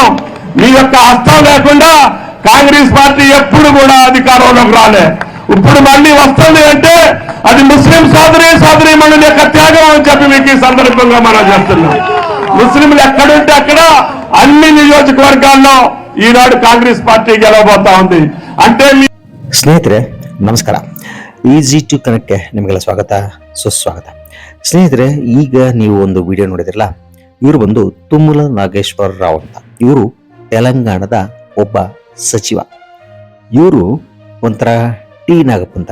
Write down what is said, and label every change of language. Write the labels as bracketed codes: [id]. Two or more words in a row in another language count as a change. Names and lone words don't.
[te] మీ యొక్క హస్తం లేకుండా కాంగ్రెస్ పార్టీ ఎప్పుడు కూడా అధికారంలోకి రాలే. ఇప్పుడు మళ్ళీ వస్తుంది అంటే అది ముస్లిం సోదరీమణుల యొక్క త్యాగం అని చెప్పి మీకు ఈ సందర్భంగా మనం చెప్తున్నాం. ముస్లింలు ఎక్కడుంటే అక్కడ అన్ని నియోజకవర్గాల్లో ఈనాడు కాంగ్రెస్ పార్టీ గెలవబోతా ఉంది. అంటే [kn] ಸ್ನೇಹಿತರೆ ನಮಸ್ಕಾರ. ಈಸಿ ಟು ಕನೆಕ್ಟ್ಗೆ ನಿಮಗೆಲ್ಲ ಸ್ವಾಗತ ಸುಸ್ವಾಗತ. ಸ್ನೇಹಿತರೆ, ಈಗ ನೀವು ಒಂದು ವಿಡಿಯೋ ನೋಡಿದ್ರಲ್ಲ, ಇವರು ಬಂದು ತುಮ್ಮಲ ನಾಗೇಶ್ವರ ರಾವ್ ಅಂತ. ಇವರು ತೆಲಂಗಾಣದ ಒಬ್ಬ ಸಚಿವ. ಇವರು ಒಂಥರ ಟಿ ನಾಗಪ್ಪಂತರ.